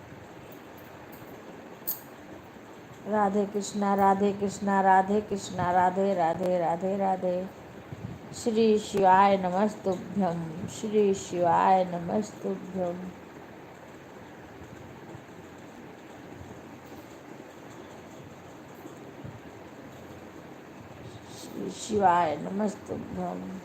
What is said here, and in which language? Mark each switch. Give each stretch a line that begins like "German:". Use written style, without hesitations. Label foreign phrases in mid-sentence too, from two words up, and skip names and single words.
Sanskrit: राधे कृष्णा राधे कृष्णा राधे कृष्णा। राधे राधे राधे राधे। श्री शिवाय नमस्तुभ्यं। श्री शिवाय नमस्तुभ्यं। श्री शिवाय नमस्तुभ्यं।